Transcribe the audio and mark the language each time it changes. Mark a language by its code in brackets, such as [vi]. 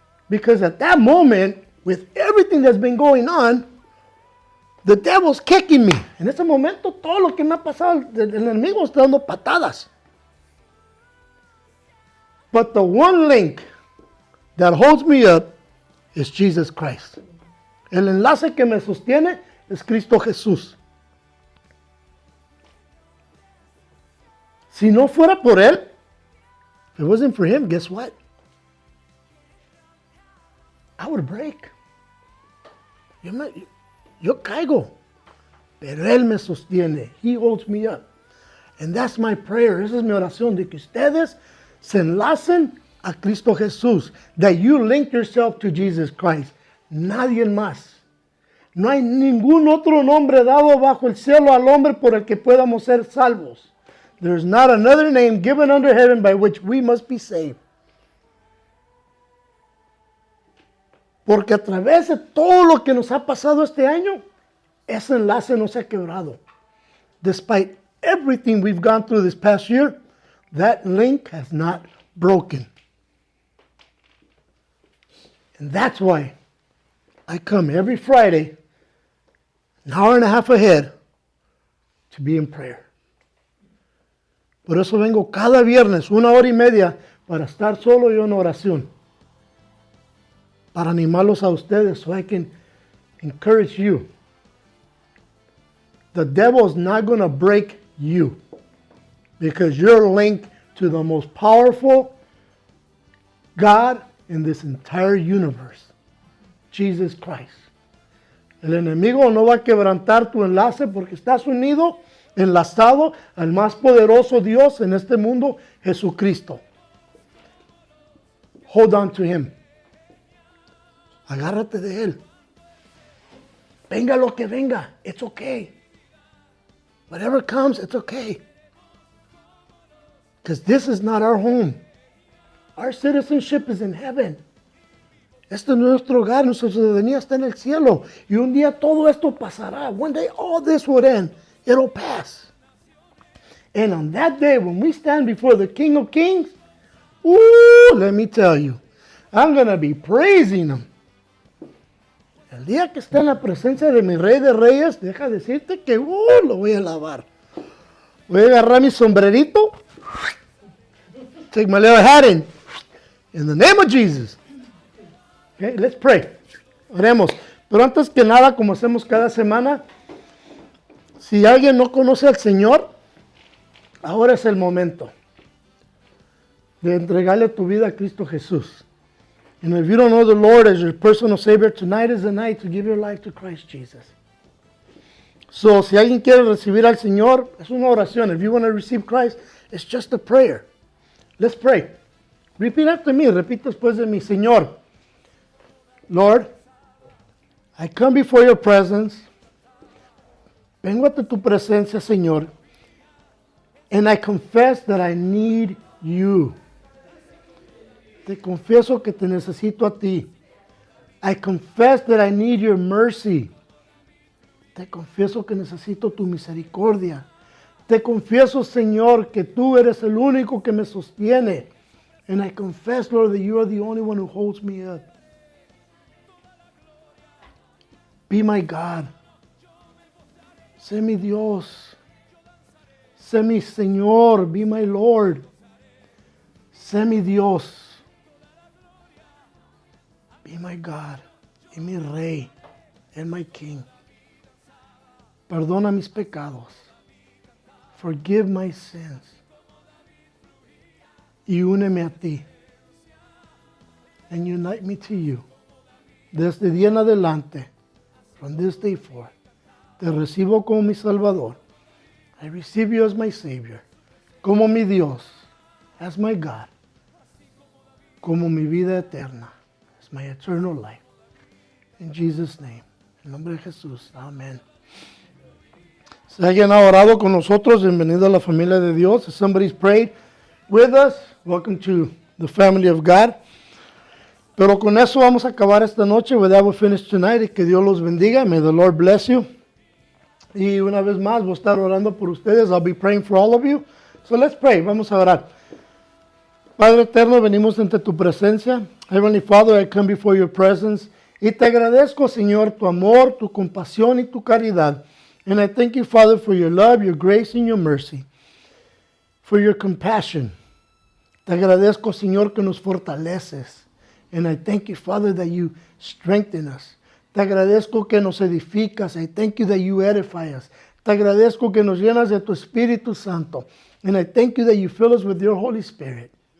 [en] Because at that moment, with everything that's been going on, the devil's kicking me. [es] En ese momento, todo lo que me ha pasado, el enemigo está dando patadas. [en] But the one link that holds me up is Jesus Christ. [es] El enlace que me sostiene es Cristo Jesús. Si no fuera por Él, [en] if it wasn't for Him, guess what? I would break. [es] Yo caigo. Pero Él me sostiene. [en] He holds me up. And that's my prayer. [es] Esa es mi oración, de que ustedes se enlacen a Cristo Jesús. [en] That you link yourself to Jesus Christ. [es] Nadie más. No hay ningún otro nombre dado bajo el cielo al hombre por el que podamos ser salvos. [en] There is not another name given under heaven by which we must be saved. [es] Porque a través de todo lo que nos ha pasado este año, ese enlace no se ha quebrado. [en] Despite everything we've gone through this past year, that link has not broken. And that's why I come every Friday, an hour and a half ahead, to be in prayer. [es] Por eso vengo cada viernes, 1 hora y media, para estar solo yo en oración. Para animarlos a ustedes, [en] so I can encourage you. The devil is not going to break you, because you're linked to the most powerful God in this entire universe, Jesus Christ. [es] El enemigo no va a quebrantar tu enlace porque estás unido, enlazado al más poderoso Dios en este mundo, Jesucristo. [en] Hold on to Him. [es] Agárrate de Él. Venga lo que venga, [en] it's okay. Whatever comes, it's okay. Because this is not our home. Our citizenship is in heaven. [es] Este es nuestro hogar, nuestra ciudadanía está en el cielo. Y un día todo esto pasará. [en] One day all this will end. It'll pass. And on that day, when we stand before the King of Kings, let me tell you, I'm going to be praising Him. [es] El día que esté en la presencia de mi Rey de Reyes, deja decirte que lo voy a alabar. Voy a agarrar mi sombrerito, [en] take my little hat in the name of Jesus. Okay, let's pray. [es] Oremos. Pero antes que nada, como hacemos cada semana, si alguien no conoce al Señor, ahora es el momento de entregarle tu vida a Cristo Jesús. [en] And if you don't know the Lord as your personal Savior, tonight is the night to give your life to Christ Jesus. So, [es] si alguien quiere recibir al Señor, es una oración. [en] If you want to receive Christ, it's just a prayer. Let's pray. Repeat after me. [es] Repite después de mí. Señor, [en] Lord, I come before your presence. [es] Vengo ante tu presencia, Señor. [en] And I confess that I need you. [es] Te confieso que te necesito a ti. [en] I confess that I need your mercy. [es] Te confieso que necesito tu misericordia. [en] Te confieso, Señor, que tú eres el único que me sostiene. And I confess, Lord, that you are the only one who holds me up. Be my God. [es] Sé mi Dios. Sé mi Señor. [en] Be my Lord. [es] Sé mi Dios. [en] Be my God. [es] Y mi Rey. [en] And my King. [es] Perdona mis pecados. [en] Forgive my sins. [es] Y úneme a ti. [en] And unite me to you. [es] Desde día en adelante, [en] from this day forth, [es] te recibo como mi Salvador. [en] I receive you as my Savior. [es] Como mi Dios. [en] As my God. [es] Como mi vida eterna. [en] As my eternal life. In Jesus' name. [es] En nombre de Jesús. Amén. Si alguien ha orado con nosotros, bienvenido a la familia de Dios. [en] If somebody's prayed with us, welcome to the family of God. [es] Pero con eso vamos a acabar esta noche. [en] With that we'll finish tonight. [es] Y que Dios los bendiga. [en] May the Lord bless you. [es] Y una vez más, voy a estar orando por ustedes. [en] I'll be praying for all of you. So let's pray. [es] Vamos a orar. Padre eterno, venimos ante tu presencia. [en] Heavenly Father, I come before your presence. [es] Y te agradezco, Señor, tu amor, tu compasión y tu caridad. [en] And I thank you, Father, for your love, your grace, and your mercy. For your compassion. [es] Te agradezco, Señor, que nos fortaleces. [en] And I thank you, Father, that you strengthen us. [es] Te agradezco que nos edificas. [en] I thank you that you edify us. [es] Te agradezco que nos llenas de tu Espíritu Santo. [en] And I thank you that you fill us with your Holy Spirit.